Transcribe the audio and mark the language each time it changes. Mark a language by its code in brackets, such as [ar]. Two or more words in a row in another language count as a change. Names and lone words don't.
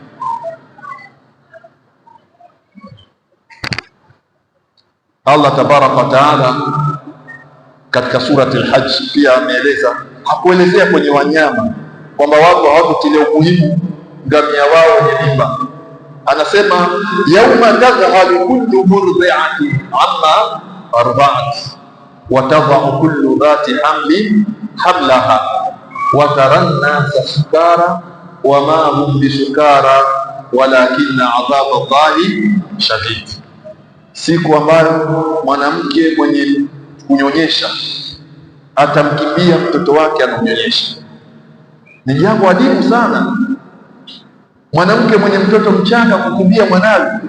[ar] الله تبارك وتعالى [sw] katika surati al-Hajj pia ameeleza, hakuelezea kwenye wanyama kwamba watu hawakutilia umuhimu ngamia wao wenye mimba. [ar] Anasema يوم تذهل كل مرضعة عما أرضعت وتضع كل ذات حمل حملها وترى الناس سكارى وما هم بسكارى ولكن عذاب الله شديد. [sw] Siku ambayo mwanamke mwenye kunyonyesha atamkimbia mtoto wake anamnyonyesha. Ni jambo adimu sana, mwanamke mwenye mtoto mchanga kukimbia mwanawe.